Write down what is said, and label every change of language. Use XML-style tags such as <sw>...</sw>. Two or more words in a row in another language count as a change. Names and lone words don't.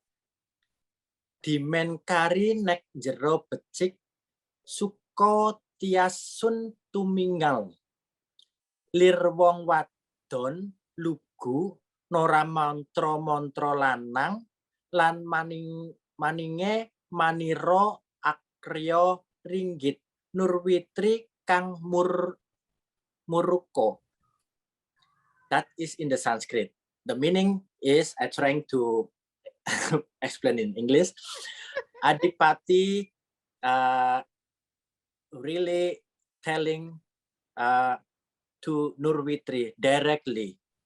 <jv>dimen kari nek jero becik suko tiasun tuminggal lir wong wadon lugu nora mantra lanang lan maninge maniro akryo ringgit Nurwitri kang muruko.</jv> <en>That is in the Sanskrit. The meaning is, I'm trying to explain in English. Adipati really telling to Nurwitri directly.</en>